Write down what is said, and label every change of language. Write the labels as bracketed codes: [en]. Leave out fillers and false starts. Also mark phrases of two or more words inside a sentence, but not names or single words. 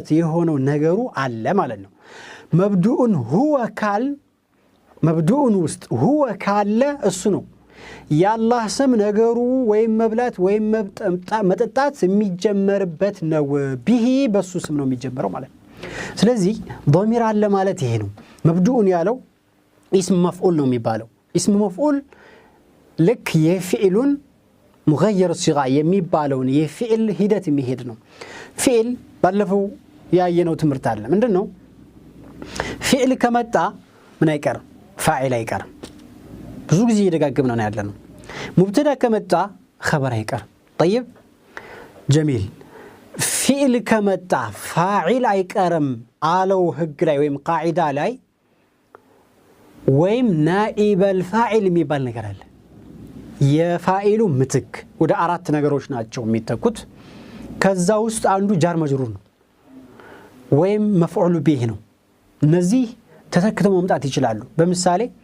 [am] የሆነው ነገሩ አለ ማለት ነው። መብዱኡን ሁወ ካል መብዱኡን ውስጥ ሁወ ካለ እሱ ነው የአላህ ስም ነገሩ ወይም መብላት ወይም መጠጣት የሚጀመርበት ነው። ቢሂ በሱ ስም ነው የሚጀመረው ማለት ነው። ስለዚህ ضمير አለ ማለት ይሄ ነው መብዱኡን ያለው [ar] اسم مفعول [am] ነው የሚባለው [ar] اسم مفعول [am] ልክ የፊዕሉን [ar] مغير الصيغه [am] የሚባለውን የፊዕል ሂደት የሚሄድ ነው ፊዕል ባለፈው ያየነው ትምህርት አለ ምንድነው ፊዕል ከመጣ ምን አይቀርም ፋዒል አይቀርም ብዙ ጊዜ እየደጋገምነው ነው ያለነው ሙብተዳ ከመጣ خبر አይቀርም [ar] طيب جميل [am] ፊዕል ከመጣ ፋዒል አይቀርም አለው ህግ ላይ ወይም ቃዒዳ ላይ ወይም [ar] نائب الفاعل [am] የሚባል ነገር አለ የፋኢሉ ምትክ ወደ አራት ነገሮች ናቸው የሚተኩት ከዛ ውስጥ አንዱ [ar] جار مجرور [am] ነው ወይም [ar] مفعول به [am] ነው እነዚህ ተተክተው መምጣት ይችላሉ በመሳሌ